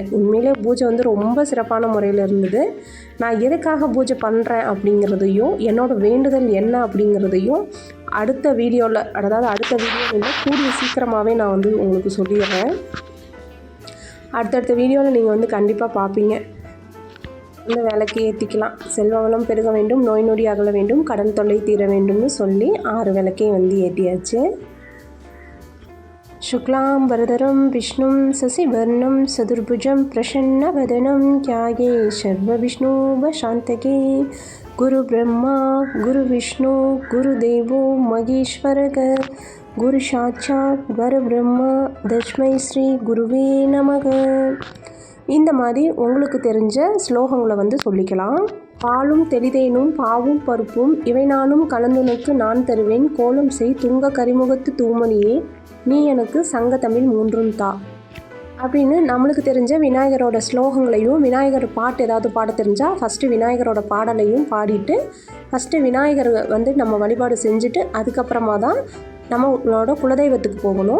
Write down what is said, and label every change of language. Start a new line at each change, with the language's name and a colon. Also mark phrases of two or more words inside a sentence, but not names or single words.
Tamil: உண்மையிலே பூஜை வந்து ரொம்ப சிறப்பான முறையில் இருந்தது. நான் எதுக்காக பூஜை பண்ணுறேன் அப்படிங்கிறதையும், என்னோடய வேண்டுதல் என்ன அப்படிங்கிறதையும் அடுத்த வீடியோவில், அதாவது அடுத்த வீடியோவில் கூடிய சீக்கிரமாகவே நான் வந்து உங்களுக்கு சொல்லிடுறேன். அடுத்தடுத்த வீடியோவில் நீங்கள் வந்து கண்டிப்பாக பார்ப்பீங்க. இந்த விளக்கு ஏற்றிக்கலாம். செல்வ வளம் பெருக வேண்டும், நோய் நொடி அகல வேண்டும், கடன் தொல்லை தீர வேண்டும்னு சொல்லி 6 விளக்கையும் வந்து ஏற்றியாச்சு.
Sanskrit: शुक्लां वरदरं विष्णुं शशिवर्णं चतुर्भुजं प्रसन्नवदनं ध्याये सर्वविष्णुवशान्तके। गुरुब्रह्मा गुरुविष्णु गुरुदेवो महेश्वरः गुरुसाक्षात् परब्रह्म तस्मै श्री गुरवे नमः.
Tamil: இந்த மாதிரி உங்களுக்கு தெரிஞ்ச ஸ்லோகங்களை வந்து சொல்லிக்கலாம். பாலும் தெளிதேனும் பாவும் பருப்பும் இவை நானும் கலந்துனக்கு நான் தருவேன், கோலம் செய் துங்க கரிமுகத்து தூமணியே நீ எனக்கு சங்க தமிழ் 3ம் தா அப்படின்னு நம்மளுக்கு தெரிஞ்ச விநாயகரோட ஸ்லோகங்களையும், விநாயகர் பாட்டு ஏதாவது பாட தெரிஞ்சால் ஃபஸ்ட்டு விநாயகரோட பாடலையும் பாடிட்டு, ஃபஸ்ட்டு விநாயகர் வந்து நம்ம வழிபாடு செஞ்சுட்டு அதுக்கப்புறமா தான் நம்மளோட குலதெய்வத்துக்கு போகணும்.